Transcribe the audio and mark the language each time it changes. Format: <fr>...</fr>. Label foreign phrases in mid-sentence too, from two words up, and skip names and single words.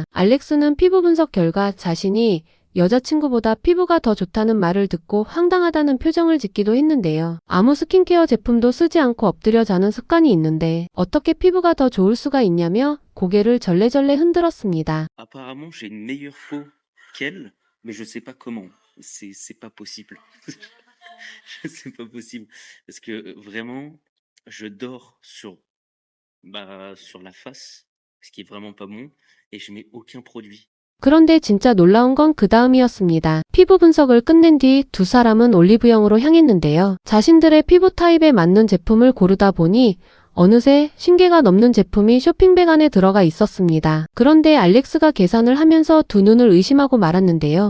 <ko>알렉스는 피부 분석 결과 자신이 여자친구보다 피부가 더 좋다는 말을 듣고 황당하다는 표정을 짓기도 했는데요. 아무 스킨케어 제품도 쓰지 않고 엎드려 자는 습관이 있는데 어떻게 피부가 더 좋을 수가 있냐며 고개를 절레절레 흔들었습니다.</ko> <fr>Apparemment, j'ai une meilleure peau qu'elle, mais je sais pas comment. C'est pas possible. Je sais pas possible parce que vraiment, je dors sur la face, ce qui est vraiment pas bon, et je mets aucun produit.</fr> <ko>그런데 진짜 놀라운 건 그 다음이었습니다. 피부 분석을 끝낸 뒤 두 사람은 올리브영으로 향했는데요. 자신들의 피부 타입에 맞는 제품을 고르다 보니 어느새 10개가 넘는 제품이 쇼핑백 안에 들어가 있었습니다. 그런데 알렉스가 계산을 하면서 두 눈을 의심하고 말았는데요.</ko>